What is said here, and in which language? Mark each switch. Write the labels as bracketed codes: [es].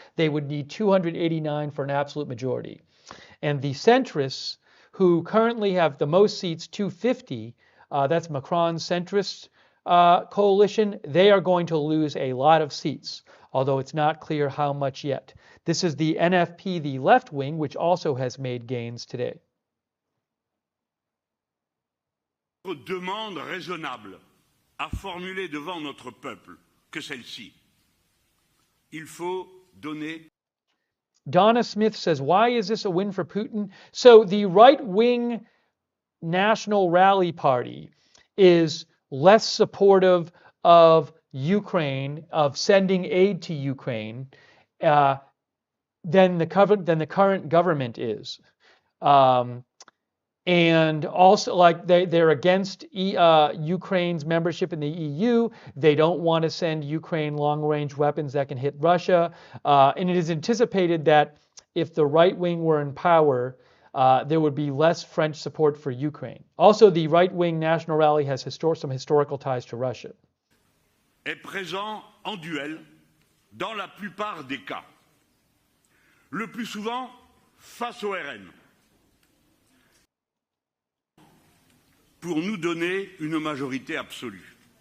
[en] They would need 289 for an absolute majority. And the centrists, who currently have the most seats, 250, that's Macron's centrist coalition, they are going to lose a lot of seats, although it's not clear how much yet. This is the NFP, the left wing, which also has made gains today. [fr] Demande raisonnable à formuler devant notre peuple que celle-ci. Il faut donner. [en] Donna Smith says, why is this a win for Putin? So the right-wing National Rally Party is less supportive of Ukraine, of sending aid to Ukraine, than the current government is. And also, like, they're against Ukraine's membership in the EU. They don't want to send Ukraine long-range weapons that can hit Russia. And it is anticipated that if the right wing were in power, there would be less French support for Ukraine. Also, the right-wing National Rally has some historical ties to Russia. [fr] Est présent en duel dans la plupart des cas. Le plus souvent face au RN pour nous donner une majorité absolue.